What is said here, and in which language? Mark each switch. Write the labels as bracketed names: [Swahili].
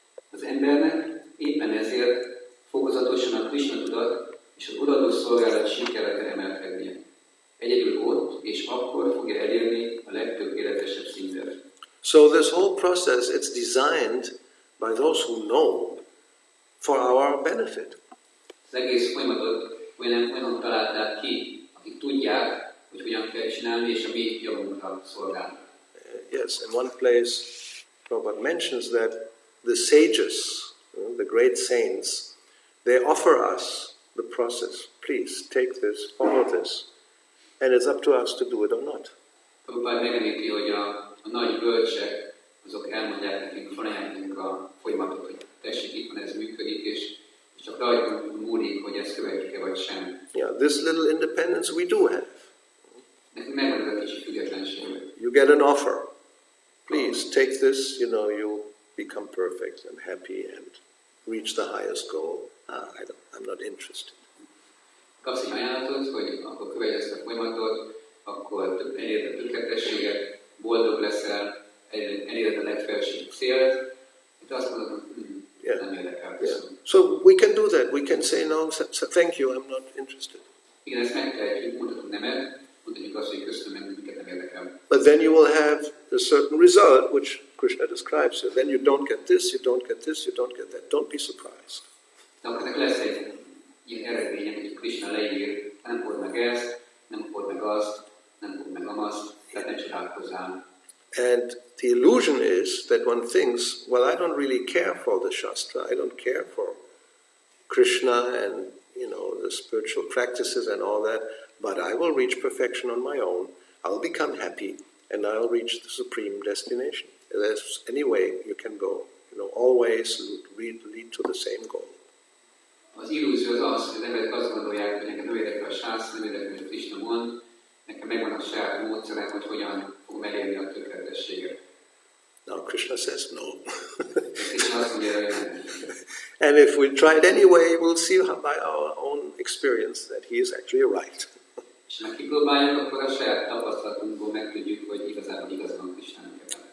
[Hungarian] Az embernek éppen ezért fokozatosan a Krishna tudat és az odaadó szolgálat síkjára kell emelkednie. Egyedül ott és akkor fogja elérni a legtökéletesebb szintet. [English] So this whole process, it's designed by those who know for our benefit. [Hungarian] Az egész folyamatot olyan találták ki, akik tudják, hogy hogyan kell csinálni, és a mi javunkra szolgálni. [English] Yes, in one place, Prabhupada mentions that the sages, the great saints, they offer us the process. Please, take this, follow this. And it's up to us to do it or not. [Hungarian] Prabhupada megemlíti, hogy a nagy bölcsek, azok elmondják nekünk, felajánlunk a folyamatot, hogy tessék, itt van, ez működik, és csak rajtunk múlik, hogy ezt követjük-e vagy sem. [English] Yeah, this little independence we do have. [Hungarian] Nekünk megvan ez a kicsi függetlenség. [English] You get an offer. Please, take this, you become perfect and happy and reach the highest goal. I'm not interested. [Hungarian] Kapsz egy ajánlatot, hogy akkor követj ezt a folyamatot, akkor eléred a tökéletességet, boldog leszel, eléred a legfelsőbb célt, és azt mondod, hogy nem érdekel. [English] Yeah. So we can do that. We can say, no, thank you, I'm not interested. [Hungarian] Igen, ezt megtehetjük, mondhatunk nemet, mondhatjuk azt, hogy köszönöm, mert minket nem érdekel. [English] But then you will have a certain result, which Krishna describes. So then you don't get this, you don't get this, you don't get that. Don't be surprised. [Hungarian] De akkor ennek lesz egy ilyen eredménye, hogy Krishna leír, nem fogod meg ezt, nem fogod meg azt, nem fogod meg amazt, tehát ne csodálkozzál. [English] And the illusion is that one thinks, well, I don't really care for the Shastra, I don't care for Krishna and, the spiritual practices and all that, but I will reach perfection on my own, I'll become happy, and I'll reach the supreme destination. There's any way you can go. Always lead to the same goal. [Hungarian] Az illúzió az, hogy az emberek azt gondolják, hogy nekem nem érdekel a sászra, nem érdekel, hogy Krishna mond, nekem megvan a saját módszerem, hogy hogyan fogom elérni a tökéletességet. [English] Now Krishna says no. [Hungarian] Krishna azt mondja, hogy nem. [English] And if we try it anyway, we'll see by our own experience that he is actually right. [Hungarian] És ha kipróbáljuk, akkor a saját tapasztalatunkból megtudjuk, hogy igazából igaz van Krishnának ebben.